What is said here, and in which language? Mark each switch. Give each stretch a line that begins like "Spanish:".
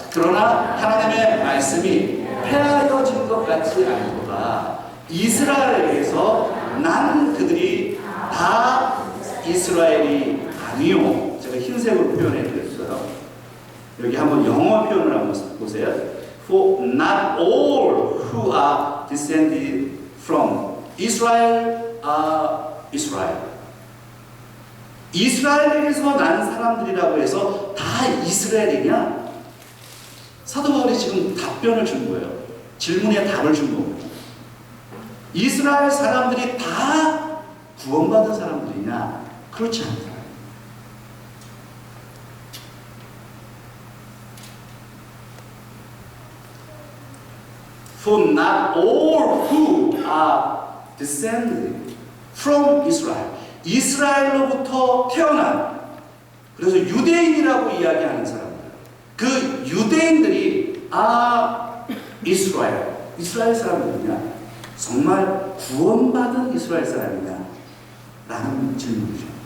Korean: 그러나 하나님의 말씀이 폐하여진 것 같지 않도다. 이스라엘에게서 난 그들이 다 이스라엘이 아니요. 제가 흰색으로 표현해 드렸어요. 여기 한번 영어 표현을 한번 보세요.
English: For not all who are descended from Israel are Israel.
Korean: 이스라엘에게서 난 사람들이라고 해서 다 이스라엘이냐? 사도 바울이 지금 답변을 준 거예요. 질문에 답을 준 겁니다. 이스라엘 사람들이 다 구원받은 사람들이냐? 그렇지 않다.
English: For not all who are descended from Israel.
Korean: 이스라엘로부터 태어난, 그래서 유대인이라고 이야기하는 사람들, 그 유대인들이 이스라엘, 이스라엘 사람들이냐? 정말 구원받은 이스라엘 사람이냐? 라는 질문이죠.